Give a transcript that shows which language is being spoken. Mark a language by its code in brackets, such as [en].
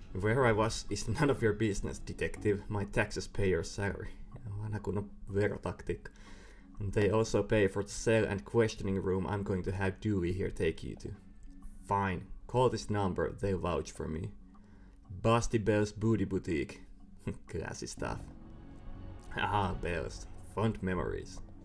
[en] Where I was is none of your business, detective. My taxes pay your salary. [fi] Vanha kunnon verotaktiikka. [en] They also pay for the cell and questioning room I'm going to have Dewey here take you to. Fine. Call this number, they'll vouch for me. Busty Bell's Booty Boutique. Classy stuff. Ah, Bells. Fond memories.